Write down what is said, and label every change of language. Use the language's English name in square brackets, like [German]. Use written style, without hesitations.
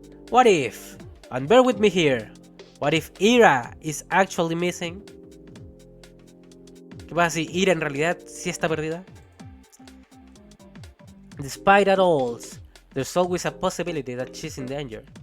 [English] What if, and bear with me here, what if Ira is actually missing? [Spanish] ¿Qué pasa si Ira en realidad sí está perdida? [English] Despite that all, there's always a possibility that she's in danger.